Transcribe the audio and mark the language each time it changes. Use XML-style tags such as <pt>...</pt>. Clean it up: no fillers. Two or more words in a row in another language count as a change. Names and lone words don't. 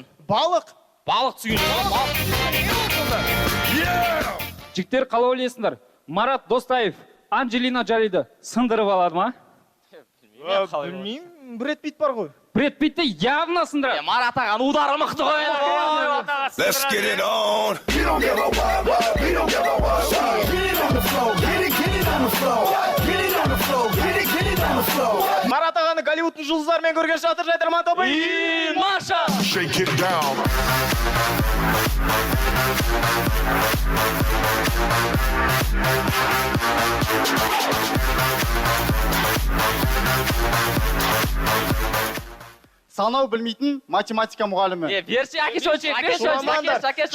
<kk>Балық. Балық түсінген жоқсың. Жігіттер қалай ойлайсыңдар? Марат Достаев Анджелина Джолиді сындырып алады ма? Білмеймін, Бред Питт бар ғой. Бред Питті явно сындырады. Марат аған удары мықты ғой.</kk> <en>Let's get it on.</en> <kk>Марат ағаны Голливудтың жұлдыздарымен көрген Шатыр жайдарман тобы. Маша!</kk> <en>Shake it down.</en> <kk>Санау білмейтін математика мұғалімі. Берші, әкеш өтшек,</kk>